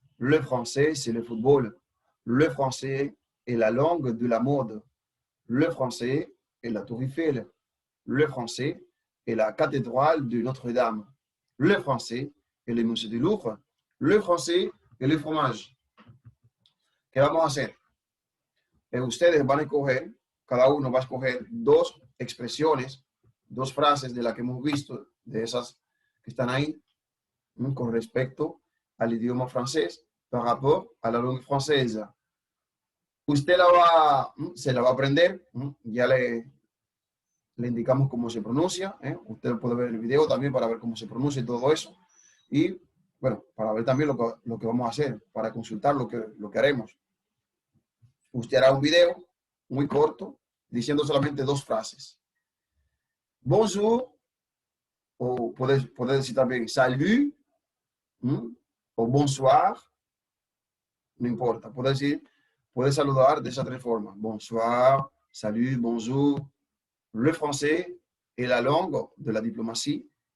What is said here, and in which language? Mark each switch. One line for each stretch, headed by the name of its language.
French: Le français, c'est le football. Le français est la langue de la mode. Le français est la Tour Eiffel. Le français est la cathédrale de Notre-Dame. Le français est le musée du Louvre. Le français est le fromage.
Spanish: ¿Qué vamos a hacer? Ustedes van a escoger, cada uno va a escoger dos expresiones, dos frases de las que hemos visto, de esas que están ahí, con respecto al idioma francés,
French: par rapport a la langue française.
Spanish: Usted se la va a aprender, ya le indicamos cómo se pronuncia, usted puede ver el video también para ver cómo se pronuncia y todo eso, y bueno, para ver también lo que vamos a hacer, para consultar lo que haremos. Usted hará un video muy corto, diciendo solamente dos frases. Bonjour, o puede decir también salut, o bonsoir, no importa, puede saludar de esas tres formas.
French: Bonsoir, salut, bonjour. Le français est la langue de la diplomatie.